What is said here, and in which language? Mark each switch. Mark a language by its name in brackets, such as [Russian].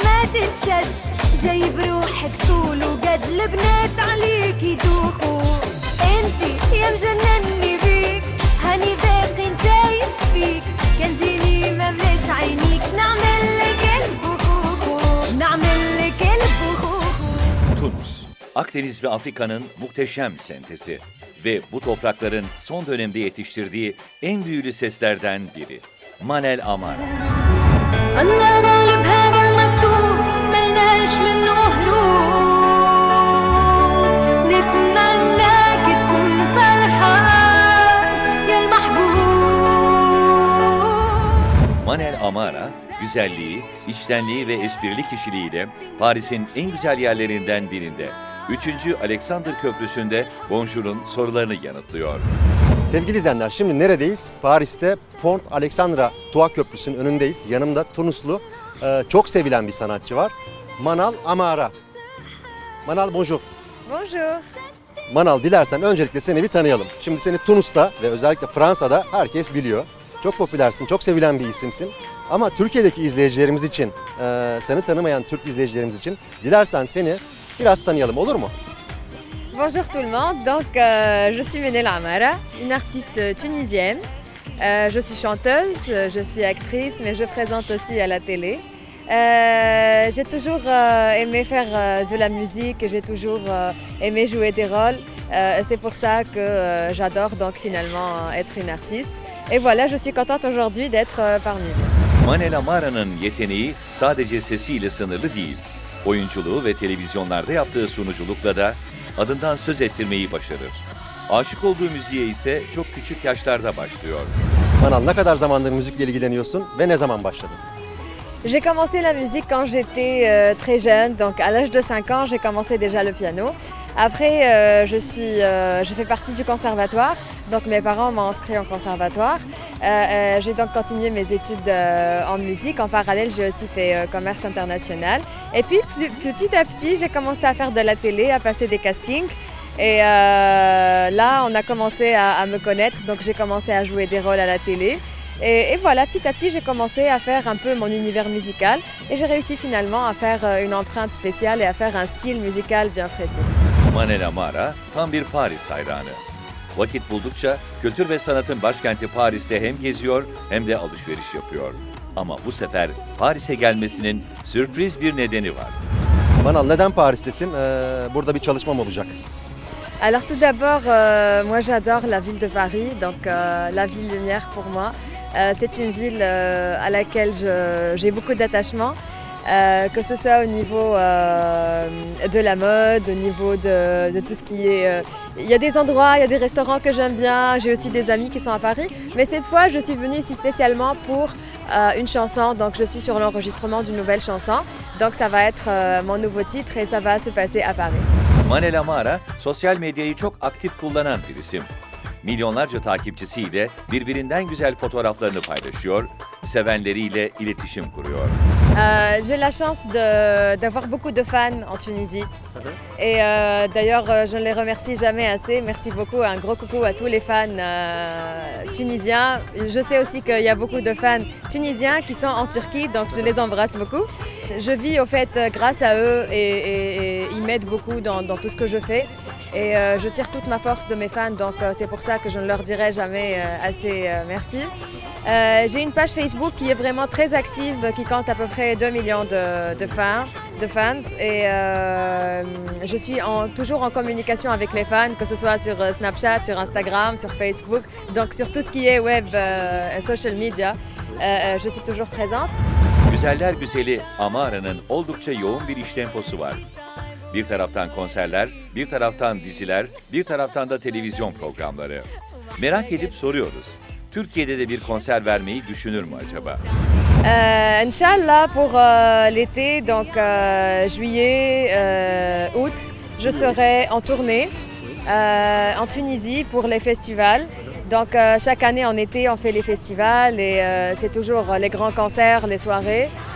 [Arabic] ضحك طول وقد البنات عليك يدوخوا. انتي يا مجنني بيك، هاني باقي نسايس فيك، كان زيني مملاش عينيك، نعمل لك البخوخو، نعمل لك البخوخو. [Turkish] Tunus, Akdeniz ve Afrika'nın muhteşem sentezi ve bu toprakların son dönemde yetiştirdiği en büyülü seslerden biri. Manel Amara. [Arabic] الله غالب هذا المكتوب ملناش منه هروب، نتمناك تكون فرحان يا المحبوب. [Turkish] Manel Amara, güzelliği, içtenliği ve esprili kişiliğiyle Paris'in en güzel yerlerinden birinde 3. Alexander Köprüsü'nde Bonjour'un sorularını yanıtlıyor. Sevgili izleyenler, şimdi neredeyiz? Paris'te Pont Alexandra Tua Köprüsü'nün önündeyiz. Yanımda Tunuslu, çok sevilen bir sanatçı var. Manal Amara. Manal bonjour. [French] Bonjour. [Turkish] Manal, dilersen öncelikle seni bir tanıyalım. Şimdi seni Tunus'ta ve özellikle Fransa'da herkes biliyor. Çok popülersin, çok sevilen bir isimsin. Ama Türkiye'deki izleyicilerimiz için, seni tanımayan Türk izleyicilerimiz için dilersen seni biraz tanıyalım, olur mu? [French] Bonjour tout le monde. Donc, je suis Manel Amara, une artiste tunisienne. Je suis chanteuse, je suis actrice, mais je présente aussi à la télé. J'ai toujours aimé faire de la musique et j'ai toujours aimé jouer des rôles. C'est pour ça que j'adore donc finalement être une artiste. Et voilà, je suis contente aujourd'hui d'être parmi vous. [Turkish] Manel Amara'nın yeteneği sadece sesiyle sınırlı değil. Oyunculuğu ve televizyonlarda yaptığı sunuculukla da adından söz ettirmeyi başarır. Aşık olduğu müziğe ise çok küçük yaşlarda başlıyor. Manal, ne kadar zamandır müzikle ilgileniyorsun ve ne zaman başladın? [French] J'ai commencé la musique quand j'étais très jeune, donc à l'âge de 5 ans, j'ai commencé déjà le piano. Après, je fais partie du conservatoire, donc mes parents m'ont inscrit en conservatoire. J'ai donc continué mes études en musique. En parallèle, j'ai aussi fait commerce international. Et puis, petit à petit, j'ai commencé à faire de la télé, à passer des castings. Et là, on a commencé à me connaître, donc j'ai commencé à jouer des rôles à la télé. Et voilà, petit à petit, j'ai commencé à faire un peu mon univers musical et j'ai réussi finalement à faire une empreinte spéciale et à faire un style musical bien précis. [Turkish] Manel Amara tam bir Paris hayranı. Vakit buldukça kültür ve sanatın başkenti Paris'te hem geziyor hem de alışveriş yapıyor. Ama bu sefer Paris'e gelmesinin sürpriz bir nedeni var. Manal, neden Paris'tesin? Burada bir çalışmam olacak. [French] Alors tout d'abord, moi j'adore la ville de Paris, donc la ville lumière pour moi. C'est une ville à laquelle j'ai beaucoup d'attachement, que ce soit au niveau de la mode, au niveau de tout ce qui est... Il y a des endroits, il y a des restaurants que j'aime bien, j'ai aussi des amis qui sont à Paris, mais cette fois je suis venue ici spécialement pour une chanson, donc je suis sur l'enregistrement d'une nouvelle chanson, donc ça va être mon nouveau titre et ça va se passer à Paris. [Turkish] Manel Amara, sosyal medyayı çok aktif kullanan bir isim. Milyonlarca takipçisiyle birbirinden güzel fotoğraflarını paylaşıyor, sevenleriyle iletişim kuruyor. [French] J'ai la chance d'avoir beaucoup de fans en Tunisie. Et d'ailleurs, je ne les remercie jamais assez. Merci beaucoup, un gros coucou à tous les fans tunisiens. Je sais aussi qu'il y a beaucoup de fans tunisiens qui sont en Turquie, donc je les embrasse beaucoup. Je vis au fait grâce à eux et ils m'aident beaucoup dans tout ce que je fais. Et je tire toute ma force de mes fans, donc c'est pour ça que je ne leur dirai jamais assez merci. J'ai une page Facebook qui est vraiment très active, qui compte à peu près 2 millions de fans. Et je suis toujours en communication avec les fans, que ce soit sur Snapchat, sur Instagram, sur Facebook, donc sur tout ce qui est web, social media, je suis toujours présente. [Turkish] Güzeller güzeli Amara'nın oldukça yoğun bir iş temposu var. Bir taraftan konserler, bir taraftan diziler, bir taraftan da televizyon programları. Merak edip soruyoruz. Türkiye'de de bir konser vermeyi düşünür mü acaba? [French] Inch'Allah pour l'été, donc juillet, août, je serai en tournée en Tunisie pour les festivals. Donc chaque année en été, on fait les festivals et c'est toujours les grands concerts, les soirées.